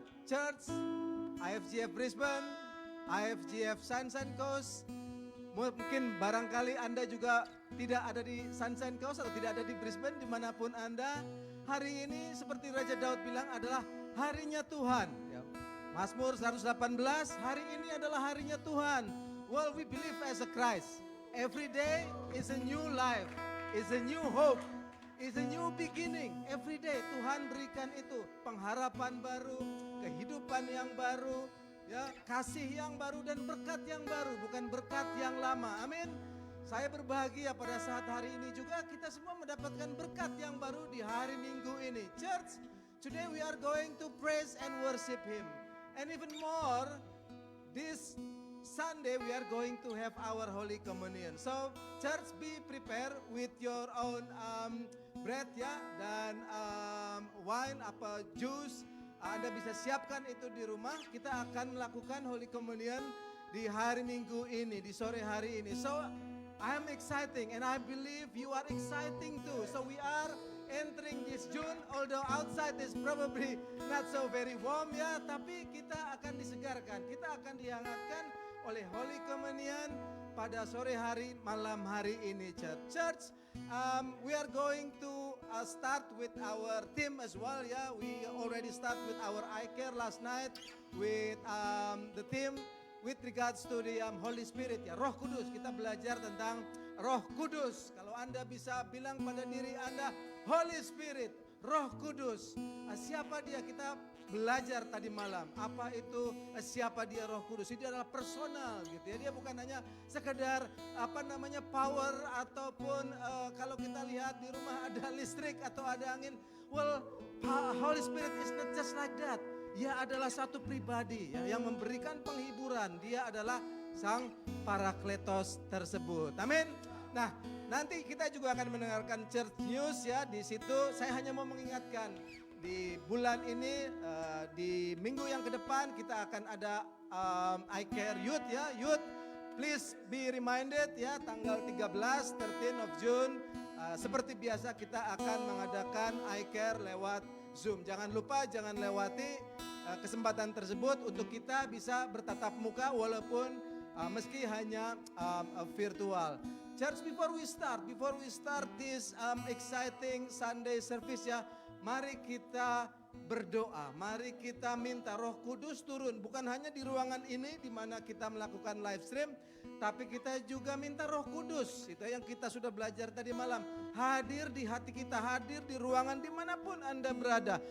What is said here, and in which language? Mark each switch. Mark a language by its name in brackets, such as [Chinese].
[Indonesian] Church, IFGF Brisbane, IFGF Sunshine Coast, mungkin barangkali Anda juga tidak ada di Sunshine Coast atau tidak ada di Brisbane, dimanapun Anda, hari ini seperti Raja Daud bilang adalah harinya Tuhan. Mazmur 118, hari ini adalah harinya Tuhan. [English] Well, we believe as a Christ, every day is a new life, is a new hope, is a new beginning. Every day [Indonesian] Tuhan berikan itu pengharapan baru, kehidupan yang baru, ya, kasih yang baru dan berkat yang baru, bukan berkat yang lama. Amin. Saya berbahagia pada saat hari ini juga kita semua mendapatkan berkat yang baru di hari Minggu ini. [English] Church, today we are going to praise and worship Him. And even more, this Sunday we are going to have our Holy Communion. So, church, be prepared with your own bread ya, [Indonesian] dan wine, apa juice. Anda bisa siapkan itu di rumah. Kita akan melakukan Holy Communion di hari Minggu ini, di sore hari ini. [English] So, I am exciting and I believe you are exciting too. So, we are entering this June, although outside is probably not so very warm [Indonesian] ya, tapi kita akan disegarkan, kita akan dihangatkan oleh Holy Communion pada sore hari, malam hari ini, church. [English] We are going to start with our team as well ya. We already start with our eye care last night with the team with regards to the Holy Spirit ya, Roh Kudus. [Indonesian] Kita belajar tentang Roh Kudus. Kalau Anda bisa bilang pada diri Anda, Holy Spirit, Roh Kudus. Siapa dia? Kita belajar tadi malam. Apa itu siapa dia Roh Kudus? Ini adalah personal gitu ya. Dia bukan hanya sekedar power ataupun kalau kita lihat di rumah ada listrik atau ada angin. [English] Well, Holy Spirit is not just like that. [Indonesian] Dia adalah satu pribadi ya, yang memberikan penghiburan. Dia adalah Sang Parakletos tersebut. Amin. Nah, nanti kita juga akan mendengarkan church news ya. Di situ saya hanya mau mengingatkan di bulan ini, di minggu yang ke depan kita akan ada I Care Youth ya. [English] Youth, please be reminded ya, tanggal 13 of June. [Indonesian] Seperti biasa kita akan mengadakan I Care lewat Zoom. Jangan lupa, jangan lewati kesempatan tersebut untuk kita bisa bertatap muka walaupun meski hanya virtual. [English] Church, before we start this exciting Sunday service [Indonesian] ya, mari kita berdoa, mari kita minta Roh Kudus turun, bukan hanya di ruangan ini di mana kita melakukan live stream, tapi kita juga minta Roh Kudus, itu yang kita sudah belajar tadi malam, hadir di hati kita, hadir di ruangan dimanapun Anda berada.